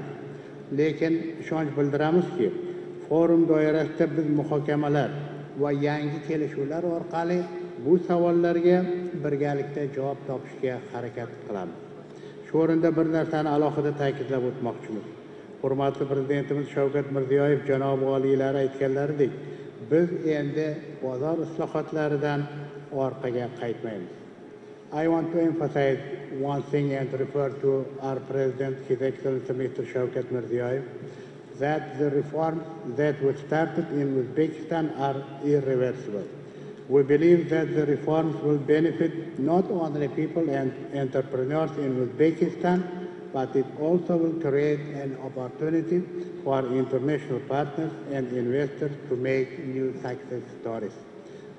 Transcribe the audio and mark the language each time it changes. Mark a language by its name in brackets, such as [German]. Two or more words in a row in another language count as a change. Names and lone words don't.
[Uzbek] Lekin ishonch bildiramizki, forum doirasida biz muhokamalar va yangi kelishuvlar orqali bu savollarga birgalikda javob topishga harakat qilamiz. Shu o'rinda bir narsani alohida ta'kidlab o'tmoqchimiz. Hurmatli Prezidentimiz Shavkat Mirziyoyev janob oliylari aytganlaridek, biz endi bozor islohotlaridan orqaga qaytmaymiz. [English] I want to emphasize one thing and refer to our President, His Excellency Mr. Shavkat Mirziyoyev, that the reforms that were started in Uzbekistan are irreversible. We believe that the reforms will benefit not only people and entrepreneurs in Uzbekistan, but it also will create an opportunity for international partners and investors to make new success stories.